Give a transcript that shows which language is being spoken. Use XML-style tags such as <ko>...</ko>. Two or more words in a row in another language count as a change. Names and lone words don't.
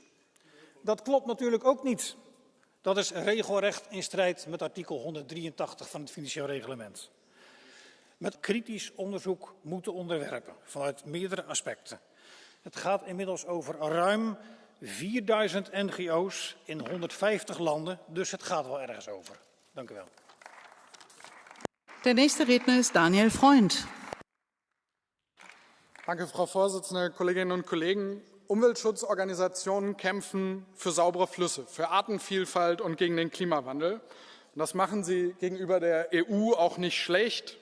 <nl>Dat klopt natuurlijk ook niet. Dat is regelrecht in strijd met artikel 183 van het financieel reglement. Met kritisch onderzoek moeten onderwerpen vanuit meerdere aspecten. Het gaat inmiddels over ruim 4000 NGO's in 150 landen, dus het gaat wel ergens over. Dank u wel.</nl> <de>Der nächste Redner ist Daniel Freund. Danke, Frau Vorsitzende, Kolleginnen und Kollegen. Umweltschutzorganisationen kämpfen für saubere Flüsse, für Artenvielfalt und gegen den Klimawandel. Und das machen sie gegenüber der EU auch nicht schlecht.</de>